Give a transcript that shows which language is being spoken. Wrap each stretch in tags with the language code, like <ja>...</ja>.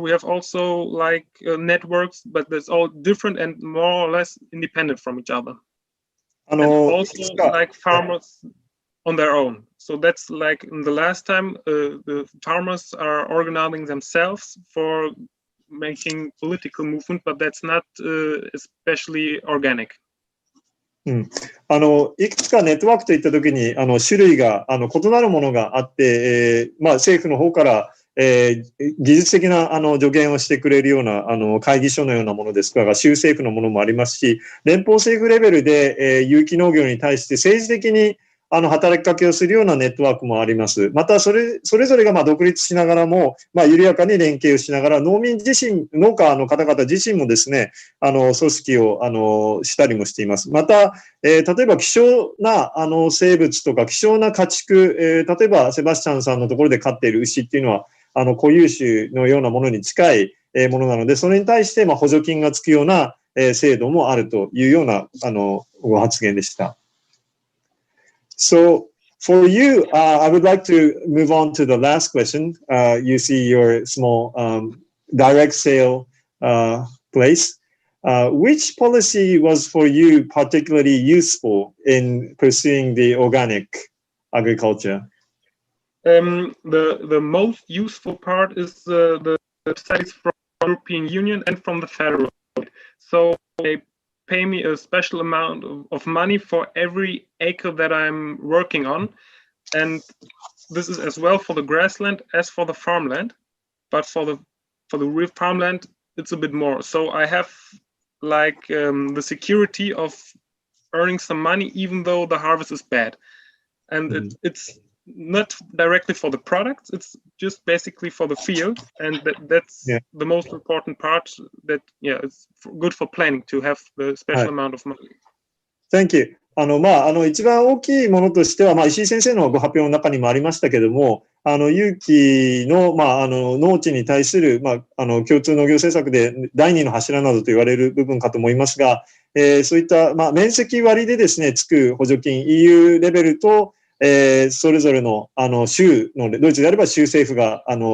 <en>We have also networks, but that's all different and more or less independent from each other. And also farmers on their own. So that's in the last time, the farmers are organizing themselves for making political movement, but that's not especially organic.</en> <ja>いくつかネットワークといったときに種類が異なるものがあって、政府の方から、技術的な助言をしてくれるような会議所のようなものですとか、州政府のものもありますし、連邦政府レベルで、有機農業に対して政治的に働きかけをするようなネットワークもあります。また、それぞれが独立しながらも、緩やかに連携をしながら、農家の方々自身もですね、組織をしたりもしています。また、例えば希少な生物とか希少な家畜、例えばセバスチャンさんのところで飼っている牛っていうのは、固有種のようなものに近いものなので、それに対して補助金がつくような制度もあるというようなご発言でした。</ja> <en>So for you, I would like to move on to the last question. You see your small direct sale place. Which policy was for you particularly useful in pursuing the organic agriculture? The most useful part is the studies from the European Union and from the federal. So they pay me a special amount of money for every acre that I'm working on, and this is as well for the grassland as for the farmland, but for the real farmland it's a bit more. So I have the security of earning some money even though the harvest is bad, and it's not directly for the products, it's just basically for the field, and that's the most important part. That it's good for planning to have the special amount of money. Thank you.</en> <ja>一番大きいものとしては、石井先生のご発表の中にもありましたけども、有機の、農地に対する、共通農業政策で第二の柱などと言われる部分かと思いますが、そういった、面積割でですね、つく補助金、EU レベルと、それぞれの、州の、ドイツであれば州政府が、</ja>